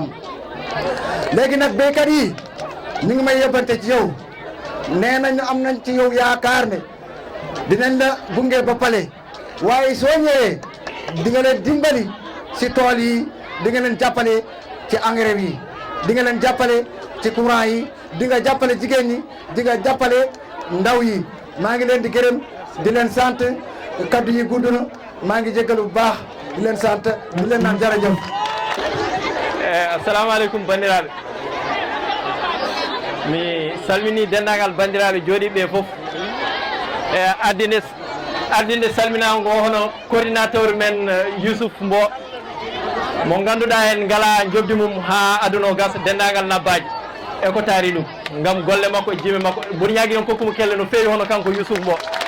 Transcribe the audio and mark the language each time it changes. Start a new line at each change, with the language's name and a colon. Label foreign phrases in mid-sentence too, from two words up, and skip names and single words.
Wolof: léegi nag béykat yi ñu ngi may yóbbante ci yow nee nañu am nañ ci yow yaakaar ne dinañ la gunge ba pale waaye soo ñëwee di nga leen dimbali si tool yi di nga leen jàppale ci engrais yi di nga leen jàppale ci courant yi di nga jàppale jigéen ñi di nga jàppale ndaw yi maa ngi leen di gërëm di leen sant kaddu yi gudd na maa ngi jéggalu bu baax di leen sant di leen naan jërëjëf.
Arabic: السلام عليكم
Fula: bandiraɓe mi salmini dendagal bandiraɓe jooɗiɓe fof e ardinde salminago ngo hono coordinateur men Youssouf Mbo mo ganduɗa en ngala jobdi mum ha aduna o gasa dendagal nabbaji e ko taari ɗum gam golle makko e jimi makko mboɗo ñagui on kokkumo kelle no feewi hono kanko Youssouf Mbo